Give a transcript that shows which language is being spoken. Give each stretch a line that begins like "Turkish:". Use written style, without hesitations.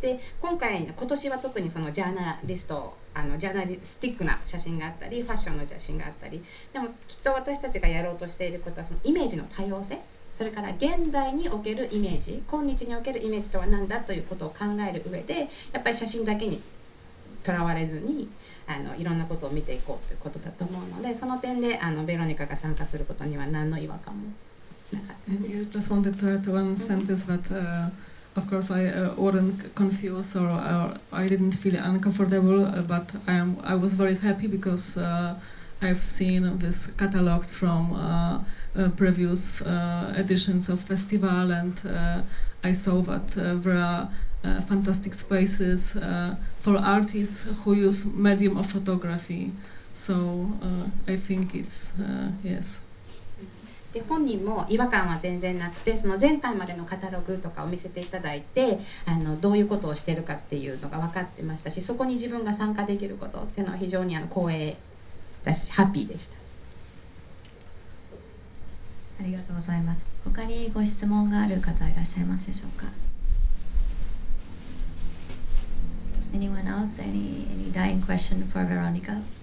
Japanese: で、今年は特にそのジャーナリストジャーナリスティックな写真があったり、ファッションの写真があったり、でもきっと私たちがやろうとしていることはそのイメージの多様性、それから現代におけるイメージ、今日におけるイメージとは何だということを考える上で、やっぱり写真だけにとらわれずにいろんなことを見ていこうということだと思うので、その点でベロニカが参加することには何の違和感もなかったです。
English: You just wanted to add one sentence that of course I wasn't confused or I didn't feel uncomfortable, but I was very happy because I've seen these catalogs from previous editions of festival, and I saw that there are fantastic spaces for artists who use medium of photography. So I think it's yes.
Japanese: で本人も違和感は全然なくて、その前回までのカタログとかを見せていただいてどういうことをしてるかっていうのが分かってましたし、そこに自分が参加できることっていうのは非常に光栄だしハッピーでした。ありがとうございます。他にご質問がある方いらっしゃいますでしょうか？
English: Anyone else? Any dying question for Veronica?